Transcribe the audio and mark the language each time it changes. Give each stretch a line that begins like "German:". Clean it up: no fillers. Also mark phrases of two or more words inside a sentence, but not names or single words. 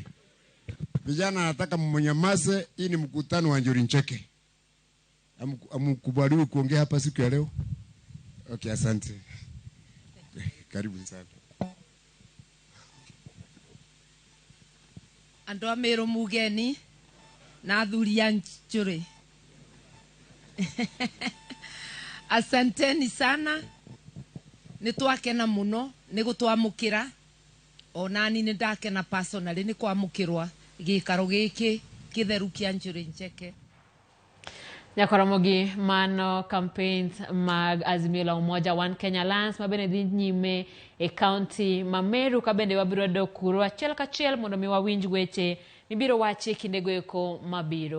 Swahili: Vijana nataka mnyamaze, hii ni mkutano wa Njuri Ncheke. Amkubaliwe kuongea hapa siku ya leo. Okay, asante. Karibu sana.
Meru: Ando Meru mugeni na athuri a Njuri.
Swahili: Asanteni sana.
Meru: Nitwakena muno ni gutwamukira. Onani ni ndakena personally ni kwamukirwa gikaro giki kitheru kia Njuri Ncheke.
Luo (Kenya and Tanzania): Ramogi mano campaigns mag Azimio la Umoja One Kenya Alliance mabene dhi nyime e county ma Meru kabende wabiro dokuro achiel kachiel mondo mi wawinj weche mibiro wachi kindego eko mabiro.